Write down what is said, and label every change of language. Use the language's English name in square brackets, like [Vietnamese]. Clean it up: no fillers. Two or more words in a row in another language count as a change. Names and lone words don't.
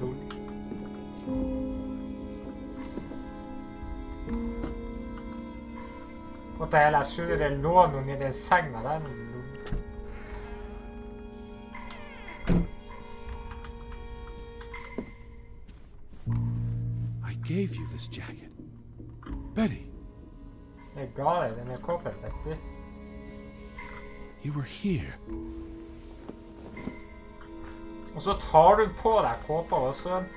[Norwegian] Og det er, jeg tror det lå noen i den senga der. [English] I gave you this jacket. Betty. [Norwegian] Jeg ga deg denne koppen, Betty. [English] You were here. [Norwegian] Og så tar du på deg kåpa også.